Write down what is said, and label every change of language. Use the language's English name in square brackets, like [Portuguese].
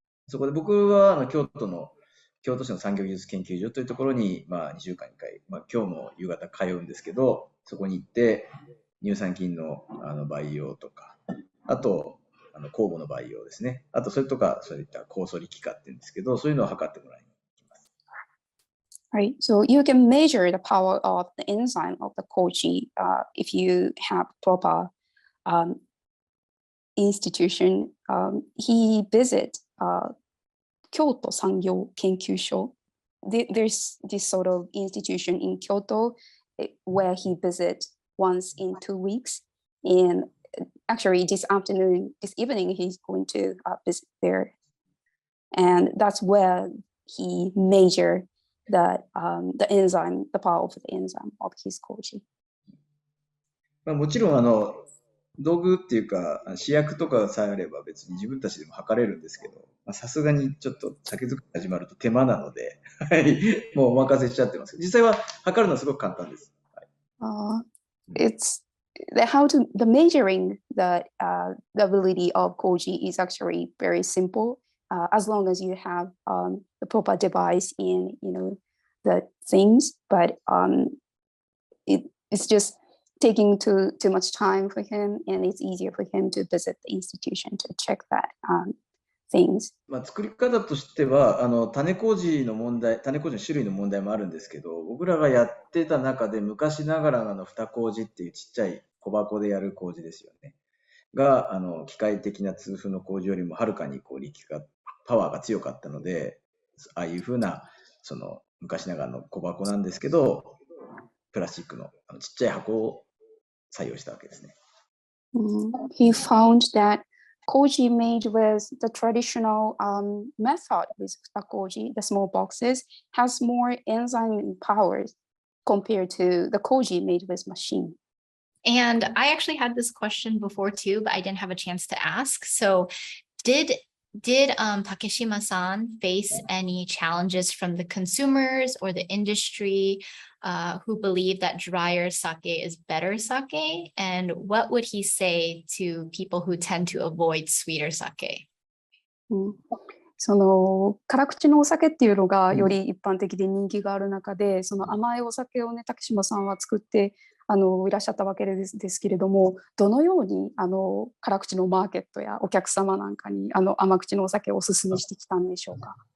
[Japanese] そこで僕は京都市の産業技術研究所というところに、2週間に1回、今日も夕方通うんですけど、そこに行って乳酸菌の培養とか、あと酵母の培養ですね。あとそれとかそういった酵素力化っていうんですけど、そういうのを測ってもらいに行きます。 [English] Right, so you can measure the power of the enzyme of the Koji if you have proper institution. He visit Kyoto Sangyo Kenkyusho. There's this sort of institution in Kyoto where he visits once in 2 weeks. And actually this evening, he's going to visit there. And that's where he measured the enzyme, the power of the enzyme of his Koji. [Japanese] もちろん道具っていうか試薬とかさえあれば別に自分たちでも測れるんですけど、さすがにちょっと酒造り始まると手間なので、もうお任せしちゃってますけど、実際は測るのはすごく簡単です。 [English] It's the measuring the ability of Koji is actually very simple, as long as you have the proper device in the things, but it's just taking too much time for him, and it's easier for him to visit the institution to check that things. [Japanese] 作り方としては種麹の種類の問題もあるんですけど、僕らがやってた中で昔ながらの二麹っていうちっちゃい小箱でやる麹ですよね。が機械的な通風の麹よりもはるかにパワーが強かったので、ああいうふうなその昔ながらの小箱なんですけど、プラスチックのちっちゃい箱を採用したわけですね。 [English] He found that Koji made with the traditional method with the Koji, the small boxes, has more enzyme powers compared to the Koji made with machine. And I actually had this question before too, but I didn't have a chance to ask. So did Takeshima-san face any challenges from the consumers or the industry who believe that drier sake is better sake? And what would he say to people who tend to avoid sweeter sake? [Japanese] その辛口のお酒っていうのがより一般的で人気がある中で、その甘いお酒をね、竹島さんは作っていらっしゃったわけですけれども、どのように辛口のマーケットやお客様なんかに甘口のお酒をお勧めしてきたんでしょうか？